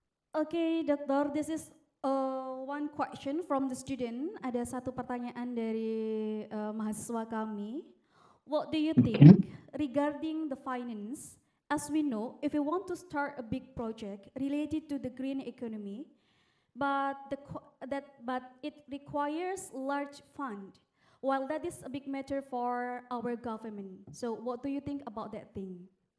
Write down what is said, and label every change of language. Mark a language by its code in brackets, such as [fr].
[en] Oke, Dokter, this is one question from the student. [id] Ada satu pertanyaan dari mahasiswa kami. [en] What do you think regarding the finance? As we know, if we want to start a big project related to the green economy, but it requires large fund. While that is a big matter for our government. So what do you think about that thing?